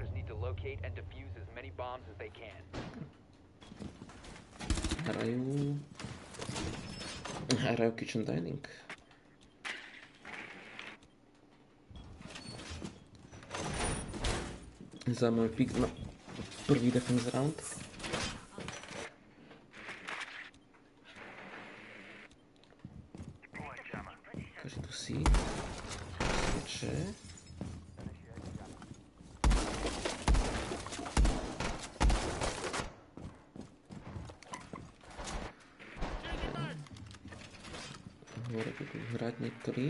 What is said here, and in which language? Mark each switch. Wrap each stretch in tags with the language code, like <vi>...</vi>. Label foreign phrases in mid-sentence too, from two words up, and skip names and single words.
<en>to locate and defuse as many bombs as they can.</en> <sk>Hrajú</sk> <en>kitchen dining.</en> <sk>Zaujímavý pick na prvý</sk> <en>defense round.</en> <sk>Takže tu si. Sviče. Hore budú hrať niektorí.</sk>